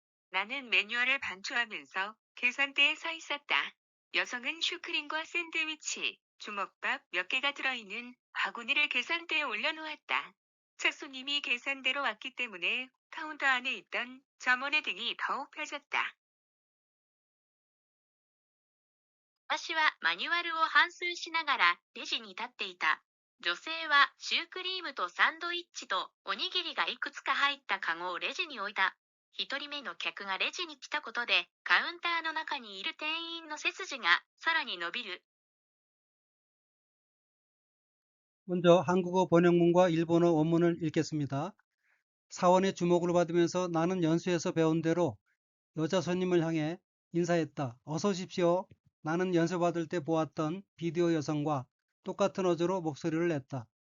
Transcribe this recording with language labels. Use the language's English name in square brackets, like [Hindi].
[Korean] 나는 매뉴얼을 반추하면서 계산대에 서 있었다. 여성은 슈크림과 샌드위치, 주먹밥 몇 개가 들어있는 바구니를 계산대에 올려놓았다. 첫 손님이 계산대로 왔기 때문에 카운터 안에 있던 점원의 등이 더욱 펴졌다. [Japanese] 私はマニュアルを反芻しながらレジに立っていた。女性はシュークリームとサンドイッチとおにぎりがいくつか入ったカゴをレジに置いた。一人目の客がレジに来たことで、カウンターの中にいる店員の背筋がさらに伸びる。 [Korean] 먼저 한국어 번역문과 일본어 원문을 읽겠습니다. 사원의 주목을 받으면서 나는 연수에서 배운 대로 여자 손님을 향해 인사했다. 어서 오십시오. 나는 연수 받을 때 보았던 비디오 여성과 똑같은 어조로 목소리를 냈다.